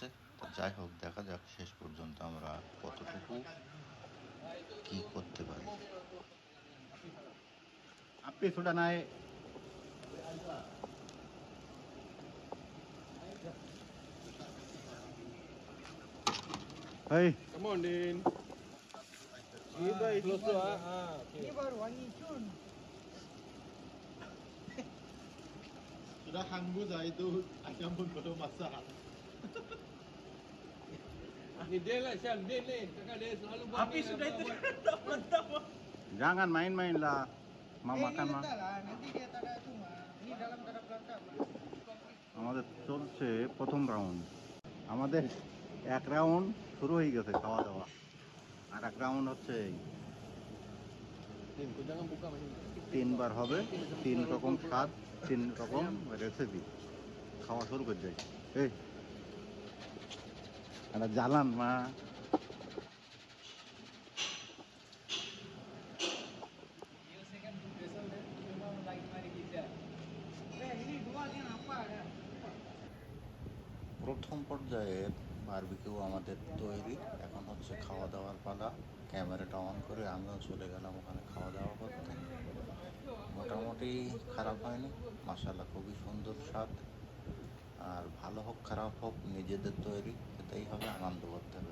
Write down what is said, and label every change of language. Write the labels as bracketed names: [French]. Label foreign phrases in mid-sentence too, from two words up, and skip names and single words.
[Bangla] তো যাই হোক, দেখা যাক শেষ পর্যন্ত আমরা কতটুকু কি করতে পারি। আপনি সুটা নাই। এই [English] Come on, [Malay] Din. Ini baik close tu ah. Okay. Ini baru wangi cun. Sudah hanggus lah itu ayam pun belum masak. Ni Din lah, Syam. Din ni. Kakak dia selalu buat. Api sudah itu tak mantap. jangan main-main lah, mau Ini makan mah। letak lah. Nanti dia tak ada tu mah. Ini dalam tak ada pelantah mah. [Bangla] আমাদের চলছে প্রথম রাউন্ড। আমাদের এক রাউন্ড শুরু হয়ে গেছে খাওয়া দাওয়া, আর এক রাউন্ড হচ্ছে এই। [Malay] Din, kau jangan buka macam ni. [Bangla] 3 বার হবে, 3 রকম স্বাদ, 3 রকম রেসিপি। খাওয়া শুরু করে যাই। এই একটা জ্বালান মা। [Malay] Ini dua ni apa ada? [Bangla] প্রথম পর্যায়ের বারবিকিউ আমাদের তৈরি। এখন হচ্ছে খাওয়া দাওয়ার পালা। ক্যামেরাটা অন করে আমিও চলে গেলাম ওখানে খাওয়া দাওয়া করতে। মোটামুটি খারাপ হয়নি, মাশাআল্লাহ, খুবই সুন্দর স্বাদ। আর ভালো হোক খারাপ হোক, নিজেদের তৈরি খেতেই হবে, আনন্দ করতে হবে।